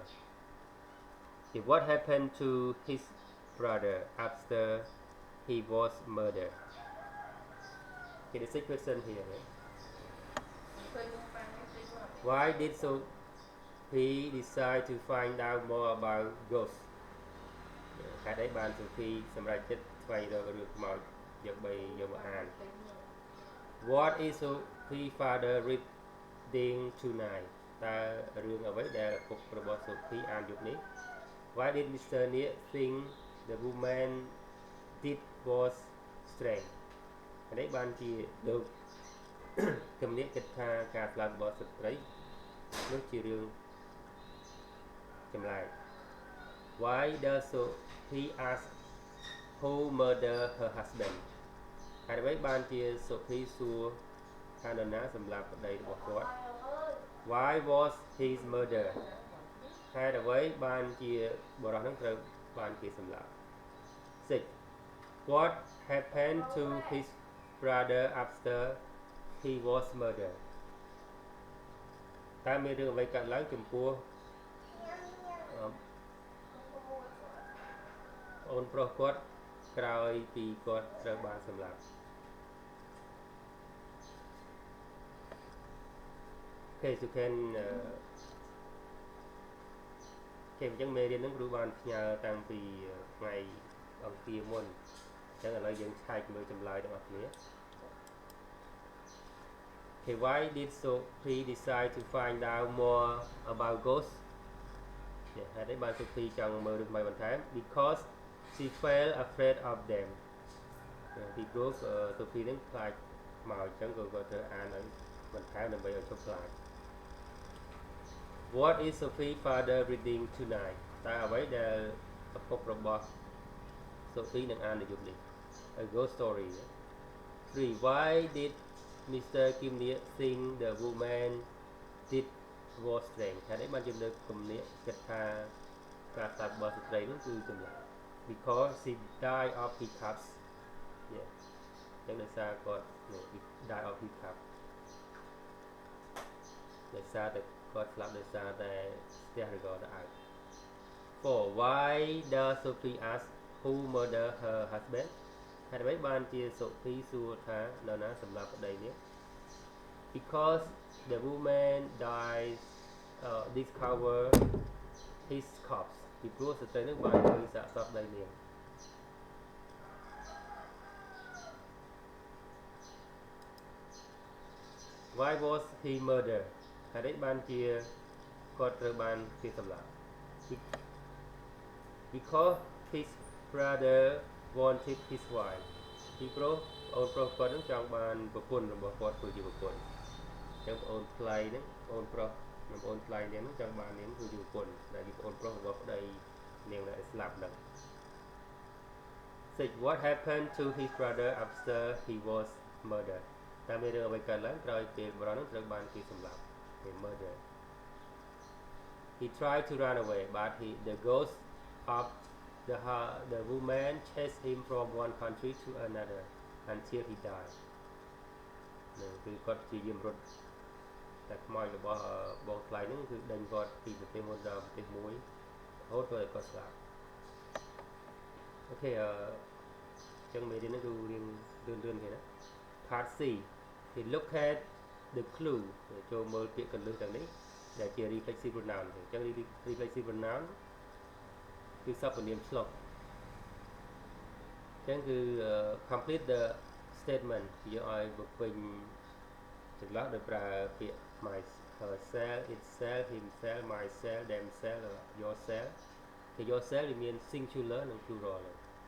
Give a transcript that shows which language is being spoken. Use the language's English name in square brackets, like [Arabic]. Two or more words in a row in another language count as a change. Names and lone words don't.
[English] Okay, what happened to his brother after he was murdered? Okay, the sixth question here. Right? Why did Sophie decide to find out more about ghosts? [Khmer] ហេតុអីបាន Sophie សម្រេចចិត្តស្វែងរករឿងខ្មោចយកមកអាន [English] What is Sophie's father reading tonight? [Khmer] តើរឿងអ្វីដែលឪពុករបស់ Sophie អានយប់នេះ [English] Why did Mr. Nia think the woman did was strange? [Khmer] ហេតុអីបានជាលោកគំនិតគិតថាការស្លាប់របស់ស្ត្រីនោះជារឿងចម្លែក [English] Why does Sophie ask who murdered her husband? [Khmer] ហេតុអ្វីបានជា Sophie សួរថានរណាសម្លាប់ប្តីរបស់គាត់ [English] Why was his murder? [Khmer] ហេតុអ្វីបានជាបរិសុទ្ធនឹងត្រូវបានគេសម្លាប់ 6. [English] What happened to his brother after he was murdered [Khmer] តើមានរឿងអ្វីកើតឡើងចំពោះអូនប្រុសគាត់ក្រោយពីគាត់ត្រូវបានសម្លាប់ [English] Okay, so can [Khmer] គេអញ្ចឹងមេរៀនហ្នឹងគ្រូបានផ្ញើតាំងពីថ្ងៃអង្គារមុនអញ្ចឹងឥឡូវយើងឆែកមើលចម្លើយទាំងអស់គ្នា [English] Okay, why did Sophie decide to find out more about ghosts [Khmer] ហេតុអីបាន Sophie ចង់មើលរឿងថ្មីបន្ថែម [English] because she felt afraid of them [Khmer] ពីព្រោះ Sophie ហ្នឹងខ្លាចមកអញ្ចឹងគាត់ត្រូវអានឲ្យបន្ថែមដើម្បីឲ្យជប់ខ្លាច [English] What is Sophie's father reading tonight [Khmer] តើអ្វីដែលឪពុករបស់ Sophie នឹងអាននៅយប់នេះ [English] A ghost story [Khmer] 3. [English] Why did Mr. Kim Nia think the woman did was strange [Khmer] ហេតុអីបានជាលើកគំនិតគិតថាការស្លាប់របស់ស្ត្រីនោះគឺចម្លែក [English] Because she died of hiccups [Khmer] ចឹងដោយសារគាត់ [English] died of hiccups [Khmer] ដោយសារតែគាត់ស្លាប់ដោយសារតែស្ទះឬក៏ដៅ 4. [English] Why does Sophie ask who murdered her husband [Khmer] ហេតុអ្វីបានជា Sophie សួរថានរណាសម្លាប់ប្តីនេះ [English] Because the woman dies discover his corpse [Khmer] ពីព្រោះស្ត្រីនឹងបានឃើញសាកសពប្តីនាង [English] Why was he murdered [Khmer] ហេតុអីបានជាគាត់ត្រូវបានគេសម្លាប់ [English] Because his brother wanted his wife [Khmer] ពីព្រោះអូនប្រុសគាត់នឹងចង់បានប្រពន្ធរបស់គាត់ធ្វើជាប្រពន្ធអញ្ចឹងអូនថ្លៃនឹងអូនប្រុសនិងអូនថ្លៃនាងនឹងចង់បាននាងធ្វើជាប្រពន្ធដែលជាអូនប្រុសរបស់ប្តីនាងដែលស្លាប់នឹង 6. [English] What happened to his brother after he was murdered [Khmer] តើមានរឿងអ្វីកើតឡើងក្រោយពេលបរិសុទ្ធនឹងត្រូវបានគេសម្លាប់ [English] murder He tried to run away but the ghost of the woman chased him from one country to another until he died [Khmer] គឺគាត់ព្យាយាមរត់តែខ្មោចរបស់បងថ្លៃហ្នឹងគឺដេញគាត់ពីប្រទេសមួយដល់ប្រទេសមួយរហូតដល់គាត់ស្លាប់ អូខេអញ្ចឹងមេរៀននេះគឺរៀងលឿនៗទេណា [English] Part C He look at the clue [Khmer] ចូលមើលពាក្យកលឹះទាំងនេះដែលជា [English] reflexive pronoun [Khmer] អញ្ចឹង [English] reflexive pronoun [Khmer] គឺសព្វនាមឆ្លុះ អញ្ចឹងគឺ [English] complete the statement [Khmer] យកឲ្យបំពេញចន្លោះដោយប្រើពាក្យ [English] my herself itself himself myself themselves yourself [Khmer] គឺ yourself វាមាន singular និង plural ហើយ